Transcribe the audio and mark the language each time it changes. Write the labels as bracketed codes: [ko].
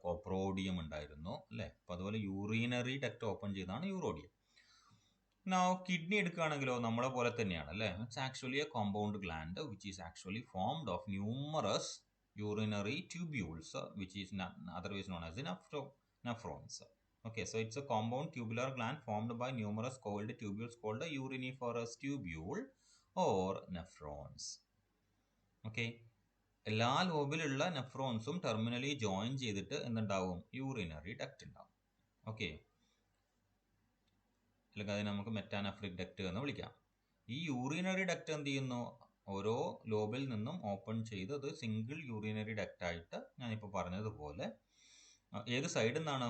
[ml] കോപ്രോഡിയം ഉണ്ടായിരുന്നു അല്ലേ. അപ്പം അതുപോലെ യൂറിനറി ഡക്റ്റ് ഓപ്പൺ ചെയ്താണ് യൂറോഡിയം. നൗ കിഡ്നി എടുക്കുകയാണെങ്കിലോ നമ്മളെ പോലെ തന്നെയാണ് അല്ലേ. [en] It's actually a compound gland which is actually formed of numerous urinary tubules which is otherwise known as the nephrons. Okay, so it's a compound tubular gland formed by numerous coiled tubules called the uriniferous tubule or nephrons. [ml] Okay, എല്ലാ ലോബിലുള്ള നെഫ്രോൺസും terminally join ചെയ്തിട്ട് എന്തുണ്ടാവും, urinary duct ഉണ്ടാവും. Okay, അല്ലെങ്കിൽ അതിന് നമുക്ക് മെറ്റാനെഫ്രിക് duct എന്ന് വിളിക്കാം. ഈ യൂറിനറി ഡക്റ്റ് എന്ത് ചെയ്യുന്നു, ഓരോ ലോബിൽ നിന്നും ഓപ്പൺ ചെയ്ത് അത് സിംഗിൾ യൂറിനറി ഡക്റ്റായിട്ട് ഞാനിപ്പോൾ പറഞ്ഞതുപോലെ ഏത് സൈഡിൽ നിന്നാണ്.